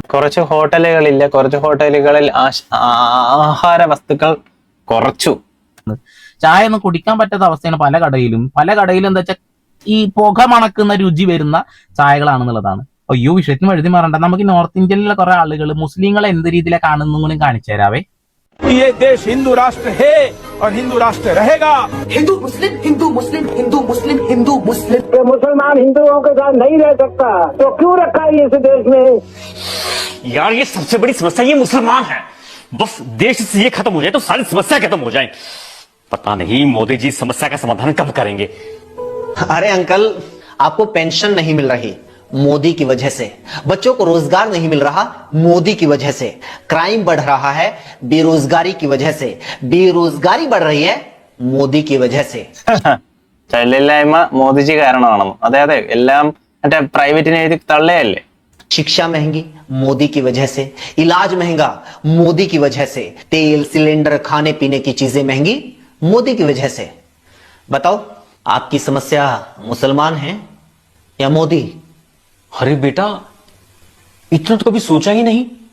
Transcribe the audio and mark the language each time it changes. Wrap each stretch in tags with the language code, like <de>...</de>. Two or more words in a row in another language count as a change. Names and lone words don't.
<ml>കുറച്ച് ഹോട്ടലുകളില്ല, കുറച്ച് ഹോട്ടലുകളിൽ ആഹാര വസ്തുക്കൾ കുറച്ചു. ചായ ഒന്നും കുടിക്കാൻ പറ്റാത്ത അവസ്ഥയാണ് പല കടയിലും എന്താ വെച്ചാൽ ഈ പുക മണക്കുന്ന രുചി വരുന്ന ചായകളാണെന്നുള്ളതാണ്. അയ്യോ, വിഷയത്തിന് എഴുതി മാറണ്ട. നമുക്ക് നോർത്ത് ഇന്ത്യയിലുള്ള കുറെ ആളുകൾ മുസ്ലിങ്ങളെ എന്ത് രീതിയിലാണ് കാണുന്നു കാണിച്ചു തരാവേ.</ml> <hi>ये देश हिंदू राष्ट्र है और हिंदू राष्ट्र रहेगा। हिंदू मुस्लिम हिंदू मुस्लिम हिंदू मुस्लिम हिंदू मुस्लिम। मुसलमान हिंदुओं के साथ नहीं रह सकता तो क्यों रखा है इस देश में? यार ये सबसे बड़ी समस्या ये मुसलमान है। बस देश से ये खत्म हो जाए तो सारी समस्या खत्म हो जाए। पता नहीं मोदी जी समस्या का समाधान कब करेंगे। अरे अंकल, आपको पेंशन नहीं मिल रही मोदी की वजह से, बच्चों को रोजगार नहीं मिल रहा मोदी की वजह से, क्राइम बढ़ रहा है बेरोजगारी की वजह से, बेरोजगारी बढ़ रही है मोदी की वजह से।</hi> <ml>തൊഴിലില്ലായ്മ മോദിജി കാരണമാണെന്ന്. അതെ, എല്ലാം മറ്റേ പ്രൈവറ്റിനെ എഴുതി തള്ളയല്ലേ.</ml> <hi>शिक्षा महंगी मोदी की वजह से, इलाज महंगा मोदी की वजह से, तेल सिलेंडर खाने पीने की चीजें महंगी मोदी की वजह से। बताओ, आपकी समस्या मुसलमान है या मोदी? अरे बेटा, इतना तो कभी सोचा ही नहीं।</hi>